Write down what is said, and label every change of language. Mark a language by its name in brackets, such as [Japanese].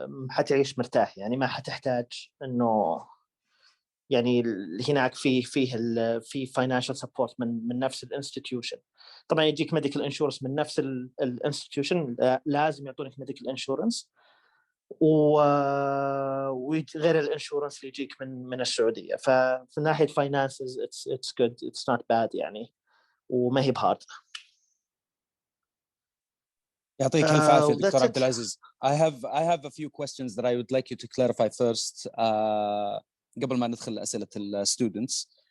[Arabic] حتعيش مرتاح، يعني ما حتحتاج إنه يعني هناك في [English] financial support [Arabic] من نفس الانستتيوشن. طبعا يجيك medical insurance من نفس الانستتيوشن، لازم يعطونك medical insurance. وغير الانشورنس اللي يجيك من السعوديه. ففي ناحيه finances [English] it's good, it's not bad [Arabic] يعني، وما هي بهارد. يعطيك الف عافيه دكتور عبد العزيز. [English] I have a few questions that I would like you to clarify first [Arabic] قبل ما ندخل أسئلة الستودنتس.